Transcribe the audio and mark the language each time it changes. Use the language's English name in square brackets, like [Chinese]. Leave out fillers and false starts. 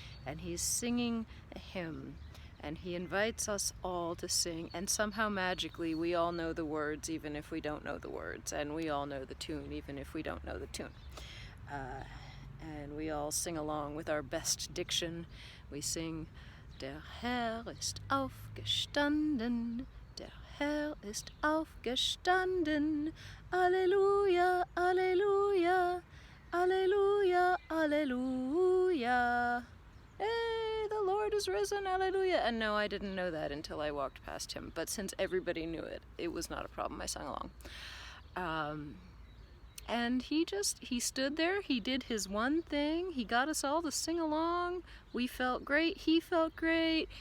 [English] And he's singing a hymn. And he invites us all to sing, and somehow magically we all know the words even if we don't know the words, and we all know the tune even if we don't know the tune. And we all sing along with our best diction. We sing, [German] Der Herr ist aufgestanden, der Herr ist aufgestanden, Alleluia, Alleluia, Alleluia, Alleluia. [English] Hey, the Lord is risen, Alleluia. And no, I didn't know that until I walked past him. But since everybody knew it, it was not a problem. I sang along. And he stood there. He did his one thing. He got us all to sing along. We felt great. He felt great.